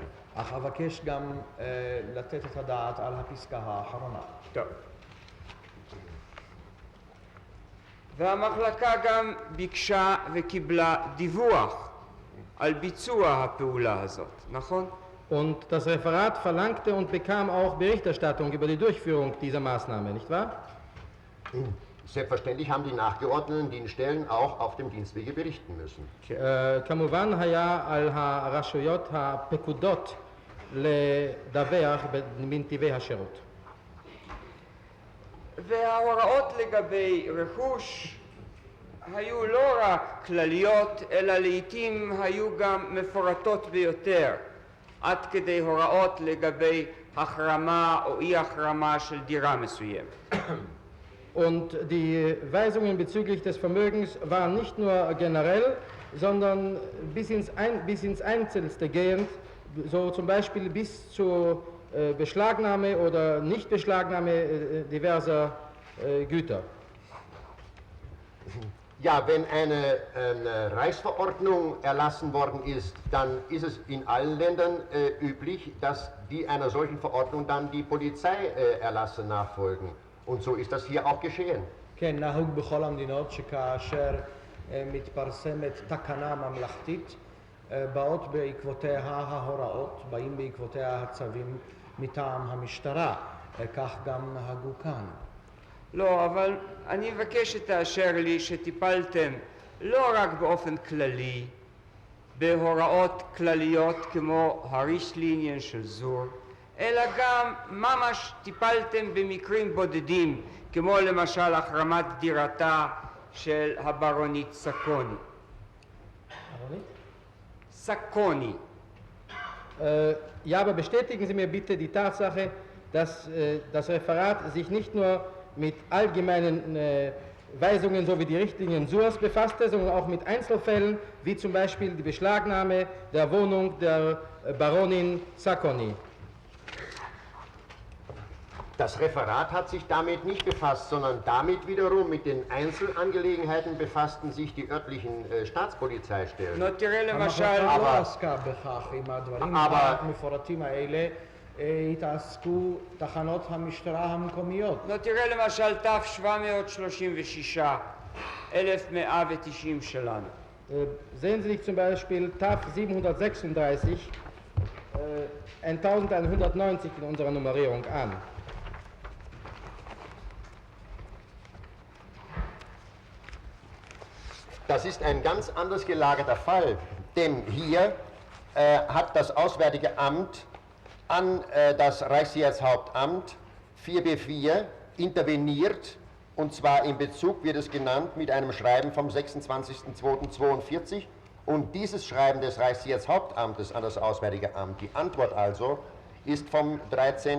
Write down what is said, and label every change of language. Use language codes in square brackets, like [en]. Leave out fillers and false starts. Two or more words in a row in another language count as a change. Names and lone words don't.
[he] אך אבקש גם לתת את הדעת על הפסקה האחרונה. טוב. והמחלקה גם ביקשה וקיבלה דיווח על ביצוע הפעולה הזאת, נכון? [de] Und das Referat verlangte und bekam auch Berichterstattung über die Durchführung dieser Maßnahme, nicht wahr? Selbstverständlich haben die nachgeordneten Dienststellen auch auf dem Dienstwege berichten müssen. [he] כמובן היה על הרשויות הפקודות לדווח בנתיבי השירות. וההוראות לגבי רכוש היו לא רק כלליות, אלא לעתים היו גם מפורטות ביותר, עד כדי הוראות לגבי החרמה או אי החרמה של דירה מסוימת. [de] Und die Weisungen bezüglich des Vermögens waren nicht nur generell, sondern bis ins Einzelste gehend, so zum Beispiel bis zur Beschlagnahme oder Nichtbeschlagnahme diverser Güter. Ja, wenn eine Reichsverordnung erlassen worden ist, dann ist es in allen Ländern üblich, dass die einer solchen Verordnung dann die Polizeierlasse nachfolgen. Und so ist das hier auch geschehen. [he] כן, נהוג בכל המדינות שכאשר מתפרסמת תקנה ממלכתית, באות בעקבותיה ההוראות, באים בעקבותיה הצווים מטעם המשטרה. כך גם נהגו כאן. לא, אבל אני מבקש שתאשר לי שטיפלתם לא רק באופן כללי, בהוראות כלליות כמו הרישליניאן של זור, אלא גם ממש טיפלתם במקרים בודדים, כמו למשל החרמת דירתה של הברונית סקוני. סקוני. [de] Ja, aber bestätigen Sie mir bitte die Tatsache, dass das Referat sich nicht nur mit allgemeinen Weisungen sowie die Richtlinien SURS befasste, sondern auch mit Einzelfällen, wie zum Beispiel die Beschlagnahme der Wohnung der Baronin Sacconi. Das Referat hat sich damit nicht befasst, sondern damit wiederum mit den Einzelangelegenheiten befassten sich die örtlichen Staatspolizeistellen. [he] נו, תראה למשל, המחלקה לא עסקה בכך, עם הדברים המפורטים האלה התעסקו תחנות המשטרה המקומיות. נו, תראה למשל תף 736, 1190 שלנו. [de] Sehen Sie sich zum Beispiel TAF 736, 1190 in unserer Nummerierung an. Das ist ein ganz anders gelagerter Fall, denn hier hat das Auswärtige Amt an das Reichssicherheitshauptamt 4b4 interveniert, und zwar in Bezug, wird es genannt, mit einem Schreiben vom 26.02.42, und dieses Schreiben des Reichssicherheitshauptamtes an das Auswärtige Amt, die Antwort also, ist vom 13.